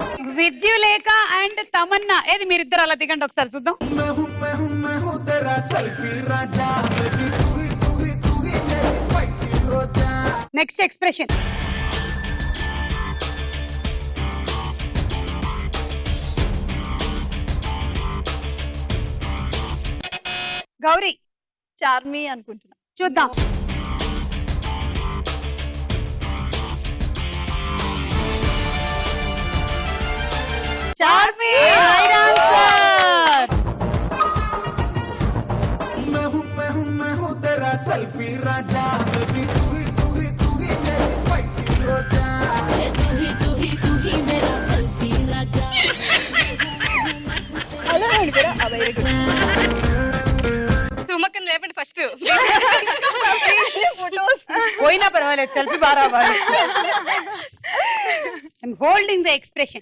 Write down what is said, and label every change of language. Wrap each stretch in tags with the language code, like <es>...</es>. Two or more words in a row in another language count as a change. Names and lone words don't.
<te>విద్యులేఖ అండ్ తమన్నా ఏది మీరిద్దరు అలా దిగండి ఒకసారి చూద్దాం.</te> <hi>मैं हूँ तेरा सेल्फी राजा बेबी तू ही मेरी स्पाइसी रोजा</hi> <en>Next expression. గౌరీ</en> <te>చార్మి అనుకుంటున్నా. చూద్దాం. చార్మి</te> <en>right answer.</en> <hi>मैं हूँ तेरा सेल्फी राजा बेबी तू ही मेरी स्पाइसी रोजा</hi> <te>సుమక్కని లేపండి ఫస్ట్. పోయినా పర్వాలేదు సెల్ఫీ బాగా రావాలి.</te> <en>Holding the expression.</en>